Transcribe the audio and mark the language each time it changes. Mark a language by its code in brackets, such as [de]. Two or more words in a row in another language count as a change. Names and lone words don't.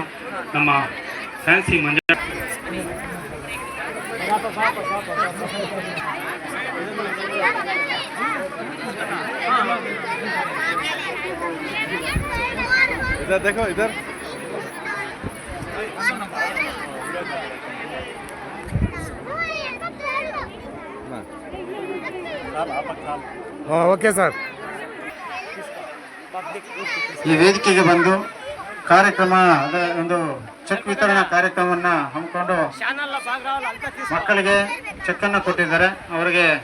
[kn] ನಮ್ಮ ಫ್ಯಾನ್ಸಿ ಮಂಜ [hi] इधर देखो, इधर. हाँ, ओके सर. [kn] ಈ ವೇದಿಕೆಗೆ ಬಂದು ಕಾರ್ಯಕ್ರಮದ ಒಂದು ಚೆಕ್ ವಿತರಣಾ ಕಾರ್ಯಕ್ರಮವನ್ನು ಹಮ್ಮಿಕೊಂಡು ಮಕ್ಕಳಿಗೆ ಚೆಕ್ ಅನ್ನು ಕೊಟ್ಟಿದ್ದಾರೆ. ಅವರಿಗೆ